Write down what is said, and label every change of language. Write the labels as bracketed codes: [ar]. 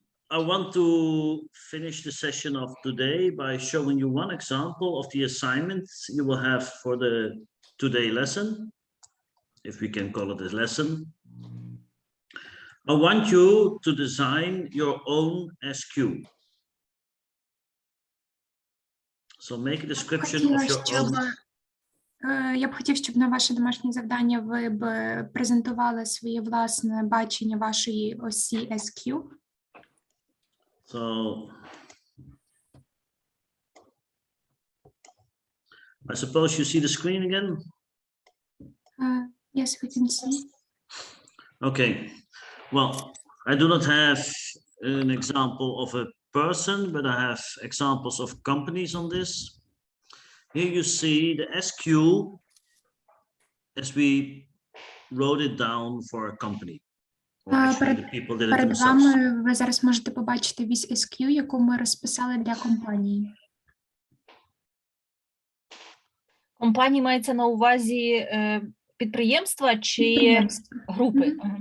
[en] I want to finish the session of today by showing you one example of the assignments you will have for the today lesson, if we can call it a lesson. I want you to design your own SQ. So make a description of your own. [uk] Я б хотів, щоб на ваше домашнє завдання ви б презентували своє власне бачення вашої осі SQ. [en] So I suppose you see the screen again? Yes, we can see. Okay. Well, I do not have an example of a person, but I have examples of companies on this. Here you see the SQ as we wrote it down for a company. Or actually, the people did it [uk] Перед [en] themselves. [uk] вами ви зараз можете побачити вісь SQ, яку ми розписали для компанії. Компанії мається на увазі підприємства чи групи?